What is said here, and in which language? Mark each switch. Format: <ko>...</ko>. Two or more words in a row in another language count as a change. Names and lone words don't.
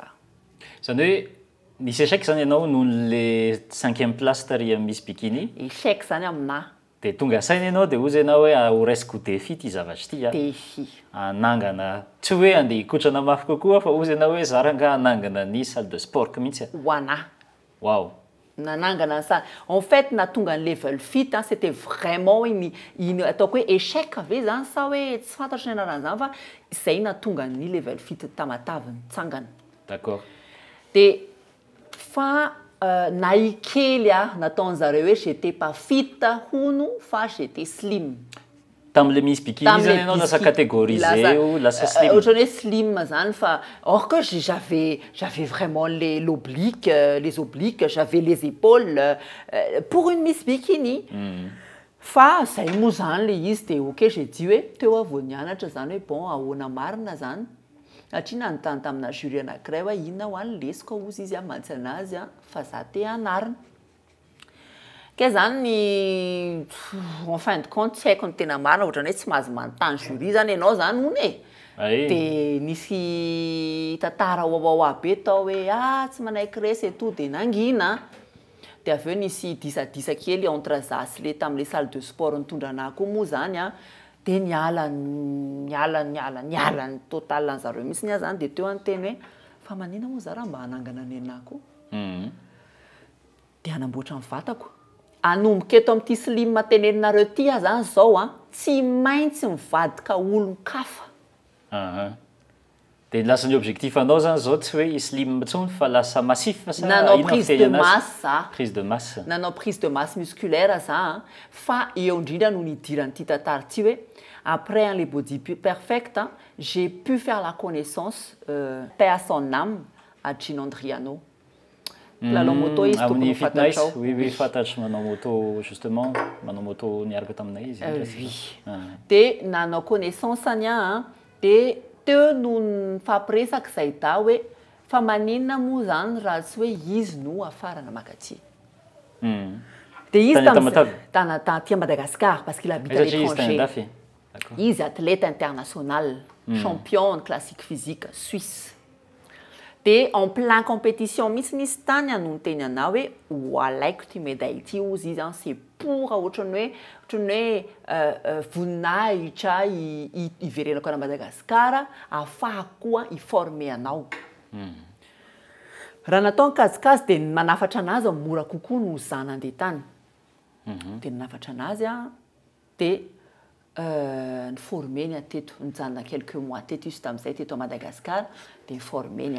<mg>Zany hoe nisy échec zany ianao noho le 5e place taria Miss Bikini. Échec zany aminahy. Dia tonga saina ianao dia ozy ianao hoe ho raisiko défi ty zavatra ty. Défi. Anangana tsy hoe andeha hikotrana mafy kokoa fa ozy ianao hoe za ranga anangana ny salle de sport mihitsy. Ho anahy. Wow. Nanangana salle.</mg> <fr>En fait</fr> <mg>natonga ny</mg> <en>level fit</en> <fr>c'était vraiment</fr> <mg>iny ataoko hoe échec ve zany sa hoe tsy fantatro ny anaran'izany fa izay natonga ny</mg> <en>level fit</en> <mg>Tamatave nitsangana. D'accord. Dia fa naikely nataon'zareo hoe</mg> <fr>j'étais pas fit</fr> <mg>hono fa</mg> <fr>j'étais slim.</fr> <mg>Tamin'le Miss Bikini zany ianao lasa catégorisé ou lasa slim. Ohatran'ny hoe slim zany fa</mg> <fr>or que j'avais vraiment les obliques, j'avais les épaules pour une Miss Bikini.</fr> <mg>Fa zay moa zany le izy dia ok</mg> <fr>j'ai dit</fr> <mg>hoe teo avao nianatra zany hoe bon ahoana marina zany. Satria nanontany tamina jury anankiray hoe inona ho any lesiko ozy izy mantsy anazy fa za te hanarina. Ka zany</mg> <fr>en fin de compte</fr> <mg>tsy haiko ny tena marina ohatrany hoe tsy mahazo manontany jury zany ianao zany hono e. Dia nisy tantara wawawa be tao hoe tsy manaiky resy</mg> <fr>et tout</fr> <mg>dia nangina. dia avy eo nisy disadisa kely entre zasy le tamin'le</mg> <fr>salle de sport</fr> <mg>nitondra anahy koa moa zany a dia nialany total an'zareo mihitsy nia zany dia teo anteny hoe fa manina moa za raha mba hanangana ny anahy koa dia hanamboatra ny vatako anomboka eto amin'ity slim teneninareo ty zany zao a tsy maintsy mivadika olon-kafa dia lasa ny objectif anao zany zao tsy hoe slim ntsony fa lasa massif nanao</mg> <fr>prise de masse</fr> <mg>za</mg> <fr>prise de masse</fr> <mg>nanao</mg> <fr>prise de masse musculaire</fr> <mg>za fa eo indrindra no nidiran'ity tantara ty hoe</mg> <fr>après les body perfect j'ai pu faire la connaissance paix à son âme à Gino Andriano</fr> <mg>lalao moto izy amin'ny fitness oui fantatro manao moto justement manao moto niaraka taminay izy dia nanao connaissance ania dia teo no nifampiresaka izay da hoe fa maninona moa zany raha tsy hoe izy no afarana makaty dia izy taty</mg> <fr>à Madagascar parce qu'il habite à l'étranger</fr> <mg>izy</mg> <fr>athlète international champion de classique physique suisse</fr> <mg>dia</mg> <fr>en plein compétition</fr> <mg>mihitsy nisy tany no niteny anao hoe ho alaiko ty médaille ty ozy izy</mg> <fr>c'est pour</fr> <mg>ohatrany hoe voninahitra iverenako ana Madagasikara ahafahako koa iforme anao raha natao nikazikazy dia manafatra anazy mora kokoa no zana andeha tany dia ninafatra anazy dia niformeny teto nijanona</mg> <fr>quelques mois</fr> <mg>teto izy tamin'izay teto</mg> <fr>à Madagascar</fr> <mg>dia niformeny</mg>